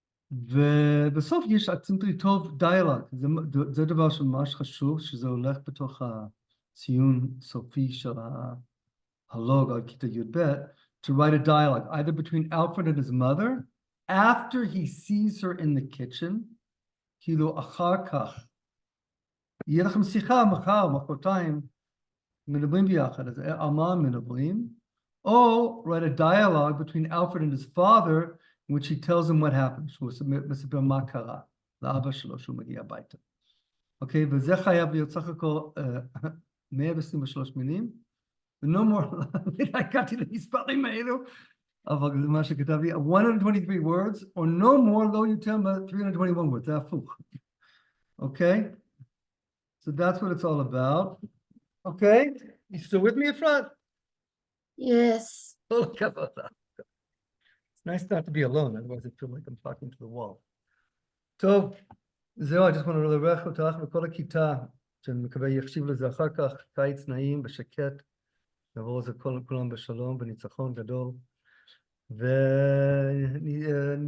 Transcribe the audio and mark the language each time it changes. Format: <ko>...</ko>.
<he>ובסוף יש עצמתי טוב דיאלוג, זה דבר שממש חשוב, שזה הולך בתוך הציון סופי של הלוג על כיתה י"ב,</he> <en>to write a dialogue, either between Alfred and his mother, after he sees her in the kitchen,</en> <he>כאילו אחר כך. יהיה לכם שיחה מחר, מחרתיים, מדברים ביחד, אז על מה מדברים?</he> <en>Or write a dialogue between Alfred and his father, in which he tells him what happened.</en> <he>שהוא מספר מה קרה לאבא שלו שהוא מגיע הביתה. אוקיי, וזה חייב להיות סך הכל 123 מילים. ו-</he> <en>no more,</en> <he>הגעתי למספרים האלו, אבל זה מה שכתב לי,</he> <en>123 words, or no more,</en> <he>לא יותר מ-</he> <en>321 words,</en> <he>זה הפוך. אוקיי?</he> <en>So that's what it's all about. Okay? You still with me, Efrat? Yes. Oh, it's nice not to be alone, otherwise I feel like I'm talking to the wall.</en> <he>טוב, זהו,</he> <en>I just want to</en> <he>לברך אותך וכל הכיתה, שאני מקווה יחשיב לזה אחר כך, קיץ נעים בשקט, נעבור לזה כולם בשלום, בניצחון גדול, ואני</he>